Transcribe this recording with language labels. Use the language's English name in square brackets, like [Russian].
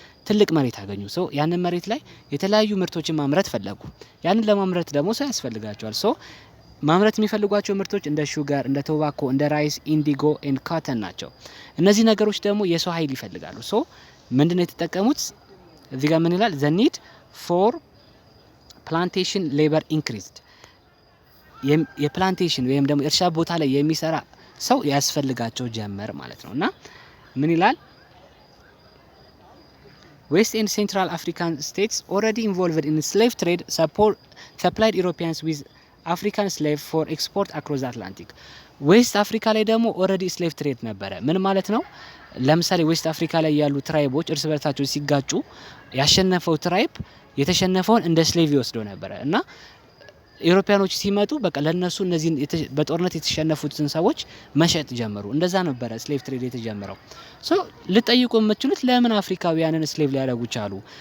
[Amharic] ትልቅ መሬት አገኙ። ሶ ያንን መሬት ላይ የተለያዩ ምርቶችን ማምረት ፈለጉ። ያንን ለማምረት ደግሞ ሰው ያስፈልጋቸዋል። ሶ ማምረት የሚፈልጓቸው ምርቶች እንደ ሹጋር፣ እንደ ቶባኮ፣ እንደ ራይስ፣ ኢንዲጎ ኤንድ ካተን ናቸው። እነዚህ ነገሮች ደግሞ የሰው ኃይል ይፈልጋሉ። ሶ ምንድነው የተጠቀሙት? እዚህ ጋር ምን ይላል? [English] the need for plantation labor increased [Amharic] የፕላንቴሽን ወይም ደግሞ እርሻ ቦታ ላይ የሚሰራ ሰው ያስፈልጋቸው ጀመር ማለት ነው። እና ምን ይላል? [English] West and Central African states already involved in slave trade supplied Europeans with African slave for export across the Atlantic. [Amharic] ዌስት አፍሪካ ላይ ደግሞ ኦልሬዲ ስሌቭ ትሬድ ነበረ። ምን ማለት ነው? ለምሳሌ ዌስት አፍሪካ ላይ ያሉ ትራይቦች እርስ በርሳቸው ሲጋጩ ያሸነፈው ትራይብ የተሸነፈውን እንደ ስሌቭ ይወስደው ነበረ እና ኢሮፒያኖች ሲመጡ በቃ ለነሱ እነዚህ በጦርነት የተሸነፉትን ሰዎች መሸጥ ጀመሩ። እንደዛ ነበረ ስሌቭ ትሬድ የተጀመረው። ሶ ልጠይቁ የምትችሉት ለምን አፍሪካውያንን ስሌቭ ሊያደርጉ ቻሉ?